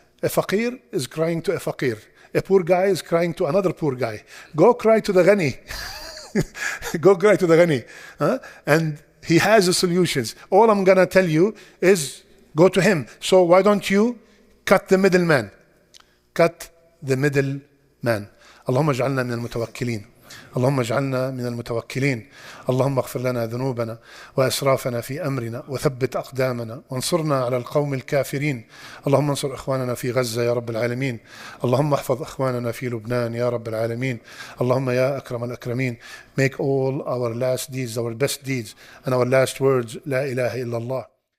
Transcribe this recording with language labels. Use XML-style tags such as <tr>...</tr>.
<en>A faqir is crying to a faqir. A poor guy is crying to another poor guy. Go cry to the ghani. Go cry to the ghani. Huh? And he has the solutions. All I'm going to tell you is go to him. So why don't you cut the middleman? Cut the middleman.</en> <ar>اللهم اجعلنا من المتوكلين. اللهم اجعلنا من المتوكلين. اللهم اغفر لنا ذنوبنا وأسرافنا في أمرنا وثبت أقدامنا وانصرنا على القوم الكافرين. اللهم انصر إخواننا في غزة يا رب العالمين. اللهم احفظ إخواننا في لبنان يا رب العالمين. اللهم يا أكرم الأكرمين.</ar> <en>Make all our last deeds our best deeds and our last words</en> <ar>لا إله إلا الله.</ar>